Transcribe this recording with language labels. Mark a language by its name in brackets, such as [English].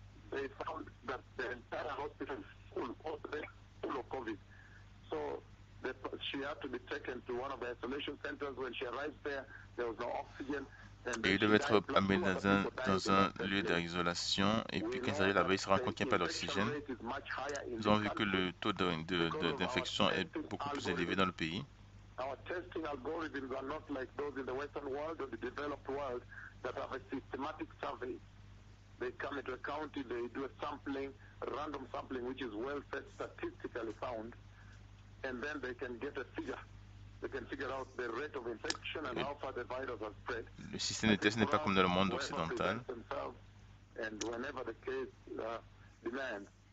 [English] They found that the entire hospital full of COVID. So she had to be taken to one of the isolation centers. When she arrived there was no oxygen. [French] Et il devait être amené dans un lieu d'isolation. Et puis quand il arrive là-bas, il se rend compte qu'il n'y a pas d'oxygène. Nous avons vu que le taux d'infection est beaucoup plus élevé dans le pays. [English] Our testing algorithms are not like those in the Western world or the developed world that have a systematic survey. They come into a county, they do a sampling, a random sampling, which is well statistically found, and then they can get a figure. They can figure out the rate of infection and how far the virus has spread. [French] Le système de test n'est pas comme dans le monde occidental. [English] And whenever the case demands.